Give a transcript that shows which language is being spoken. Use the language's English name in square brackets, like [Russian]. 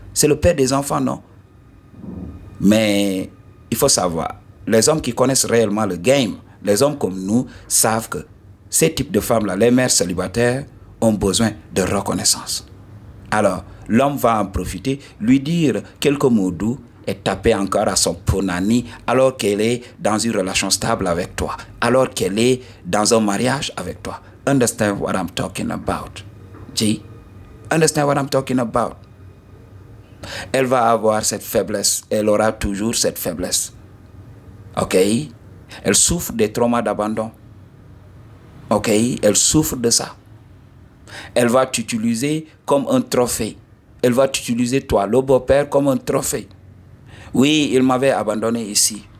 [French] C'est le père des enfants, non? Mais il faut savoir, les hommes qui connaissent réellement le game, les hommes comme nous, savent que ces types de femmes-là, les mères célibataires, ont besoin de reconnaissance. Alors, l'homme va en profiter, lui dire quelques mots doux et taper encore à son punani alors qu'elle est dans une relation stable avec toi, alors qu'elle est dans un mariage avec toi. [English] Understand what I'm talking about? G? Understand what I'm talking about? [French] Elle va avoir cette faiblesse, elle aura toujours cette faiblesse. Ok? Elle souffre des traumas d'abandon. Ok? Elle souffre de ça. Elle va t'utiliser comme un trophée. Elle va t'utiliser, toi, le beau-père, comme un trophée. Oui, il m'avait abandonné ici.